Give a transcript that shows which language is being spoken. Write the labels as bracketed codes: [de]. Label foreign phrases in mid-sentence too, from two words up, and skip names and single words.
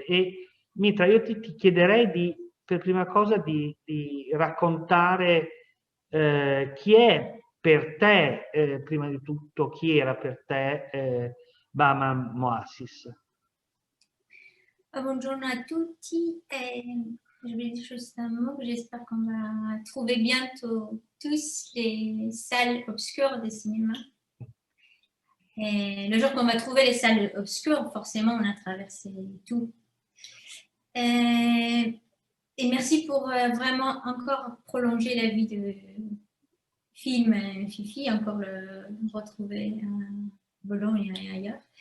[it] E Mitra, io ti chiederei per prima cosa di raccontare chi è per te, prima di tutto, chi era per te Bahman Moassis. Buongiorno à tutti. [fr] Je vais dire juste un mot. J'espère qu'on va trouver bientôt tous les salles obscures de cinéma. Et le jour qu'on va trouver les salles obscures, forcément, on a traversé tout. Et merci pour vraiment encore prolonger la vie de film Fifi, encore le retrouver à Bologne et ailleurs.